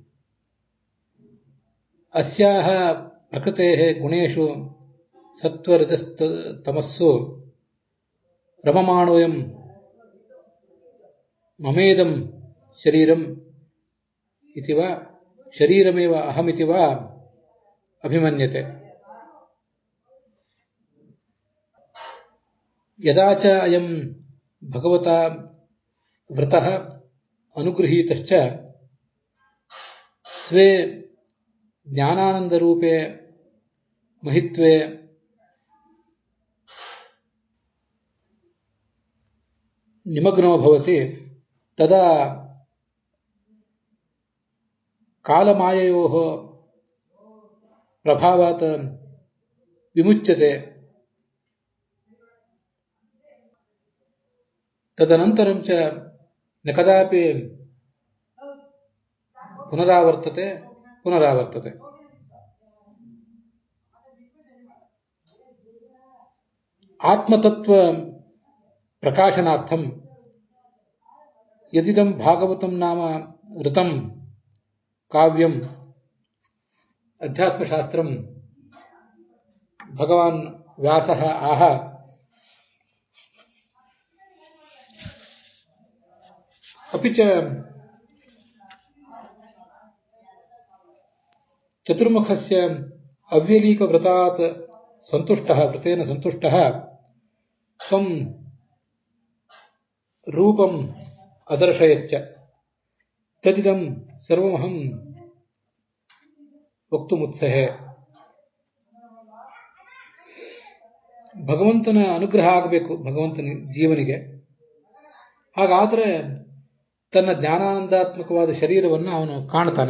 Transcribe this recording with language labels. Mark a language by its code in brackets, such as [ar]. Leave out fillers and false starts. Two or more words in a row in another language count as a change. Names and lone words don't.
[sa] ಅಸ್ಯಾಹ ಪ್ರಕೃತೇಃ ಗುಣೇಷು ಸತ್ವರಜಸ್ತಮಸ್ಸು ರಮಮಾಣೋಯಂ ಮಮೇದಂ ಶರೀರಂ ಇತಿ ವಾ ಶರೀರಮೇವ ಅಹಮಿತಿ ವಾ ಅಭಿಮನ್ಯತೆ. ಯದಾ ಚ ಅಯಂ ಭಗವತಾ ವೃತಃ ಅನುಗೃಹೀತಶ್ಚ ಸ್ವೇ ಜ್ಞಾನಾನಂದರೂಪೇ ಮಹಿತ್ವೇ ನಿಮಗ್ನೋ ಭವತಿ ತದಾ ಕಾಲಮಾಯಯೋಃ ಪ್ರಭಾವಾತ್ ವಿಮುಚ್ಯತೆ. ತದನಂತರಂ ಚ ನ ಕದಾಪಿ ಪುನರಾವರ್ತತೆ. ಆತ್ಮತತ್ವ ಪ್ರಕಾಶನಾರ್ಥಂ ಯದಿದಂ ಭಾಗವತಂ ನಾಮ ಋತಂ ಕಾವ್ಯಂ ಅಧ್ಯಾತ್ಮಶಾಸ್ತ್ರಂ ಭಗವಾನ್ ವ್ಯಾಸಃ ಆಹ ಅಪಿ ಚ ಚತುರ್ಮುಖಸ್ಯ ಅವ್ಯಲೀಕವ್ರತಾತ್ ಸಂತುಷ್ಟಃ ವ್ರತೇನ ಸಂತುಷ್ಟಃ ಸ್ವಂ ರೂಪಂ ಅದರ್ಶಯಚ್ಚ ತದಿದಂ ಸರ್ವಮಹಂ ವಕ್ತುಮುತ್ಸಹೆ. [kn] ಭಗವಂತನ ಅನುಗ್ರಹ ಆಗಬೇಕು ಭಗವಂತನ ಜೀವನಿಗೆ. ಹಾಗಾದರೆ ತನ್ನ ಜ್ಞಾನಾನಂದಾತ್ಮಕವಾದ ಶರೀರವನ್ನು ಅವನು ಕಾಣ್ತಾನೆ.